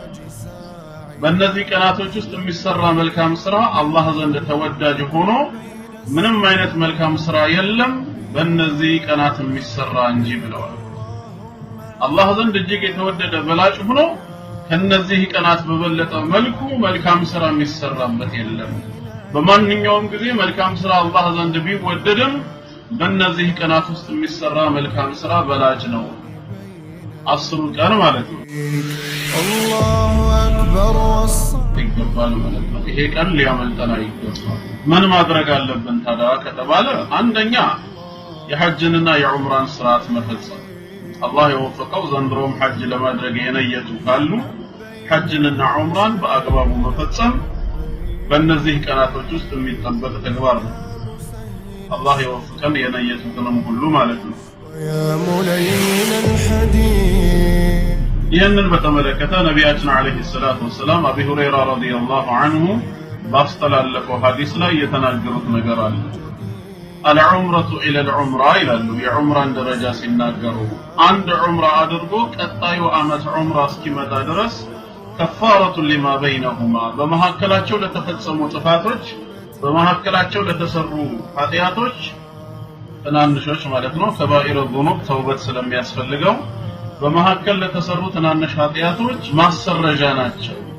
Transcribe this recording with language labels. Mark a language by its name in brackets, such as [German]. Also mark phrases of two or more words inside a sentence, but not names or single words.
[Amharic] በእነዚህ ቀናቶች ውስጥ የሚሰራ መልካም ስራ አላህ ዘንድ ተወዳጅ ሆኖ ምንም አይነት መልካም ስራ የለም በእነዚህ ቀናት የሚሰራ እንጂ ብለዋል። አላህ ዘንድ እጅግ የተወደደ በላጭ ሆኖ ከነዚህ ቀናት በበለጠ መልኩ መልካም ስራ የሚሰራበት የለም። በማንኛውም ጊዜ መልካም ስራ አላህ ዘንድ ቢወደድም በእነዚህ ቀናት ውስጥ የሚሰራ መልካም ስራ በላጭ ነው። 10 ቀን ማለት ነው። [Arabic] الله أكبر [Amharic] ይገባል ማለት ነው። ይሄ ቀን ሊያመልጠን አይገባም። ምን ማድረግ አለብን ታዲያ ከተባለ አንደኛ የሐጅንና የዑምራን ስርዓት መፈጸም። አላህ የወፈቀው ዘንድሮም ሐጅ ለማድረግ የነየቱ ካሉ ሐጅንና ዑምራን በአግባቡ መፈጸም በእነዚህ ቀናቶች ውስጥ የሚጠበቅ ተግባር ነው። አላህ የወፈቀን የነየቱትንም ሁሉ ማለት ነው። [Arabic] يا ملين الحديد [Amharic] ይህንን በተመለከተ ነቢያችን [Arabic] عليه الصلاة والسلام [Amharic] አቢ ሁረይራ [Arabic] رضي الله عنه [Amharic] ባስተላለፈው ሐዲስ ላይ የተናገሩት ነገር አለ። [Arabic] العمرة إلى العمرة [Amharic] ይላሉ። የዑምራን ደረጃ ሲናገሩ አንድ ዑምራ አድርጎ ቀጣዩ ዓመት ዑምራ እስኪመጣ ድረስ [Arabic] كفارة لما بينهما [Amharic] በመሐከላቸው ለተፈጸሙ ጥፋቶች በመሐከላቸው ለተሰሩ ኃጢያቶች ትናንሾች ማለት ነው [Arabic] كبائر الذنوب [Amharic] ተውበት ስለሚያስፈልገው በመሐከል ለተሰሩ ትናንሽ ኃጢያቶች ማሰረጃ ናቸው።